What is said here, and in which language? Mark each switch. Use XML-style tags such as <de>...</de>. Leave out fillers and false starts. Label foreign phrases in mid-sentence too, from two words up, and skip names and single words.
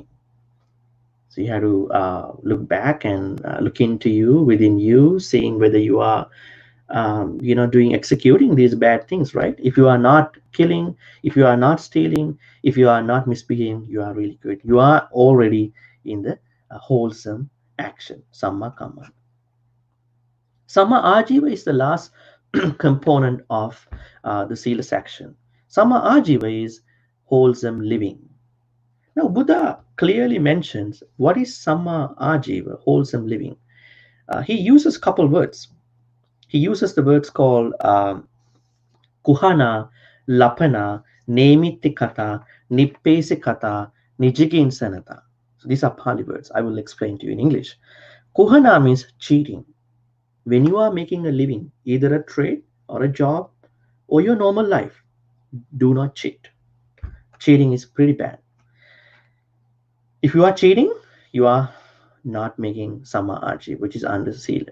<en>So, you have to look back and look into you, within you, seeing whether you are doing executing these bad things, right? If you are not killing, if you are not stealing, if you are not misbehaving, you are really good. You are already in the wholesome action,</en> <pi>samma kamma. Samma ajiva</pi> <en>is the last component of the sila section.</en> <pi>Samma ajiva</pi> <en>is wholesome living. Now Buddha clearly mentions what is</en> <pi>samma ajiva,</pi> <en>wholesome living. He uses couple words. He uses the words called</en> <pi>kuhana, lapana, nemitikata, nippesikata, nijiginsanata.</pi> <en>So these are Pali words. I will explain to you in English. Kuhana means cheating. When you are making a living, either a trade or a job or your normal life, do not cheat. Cheating is pretty bad. If you are cheating, you are not making</en> <pi>samma aji,</pi> <en>which is under sila.</en>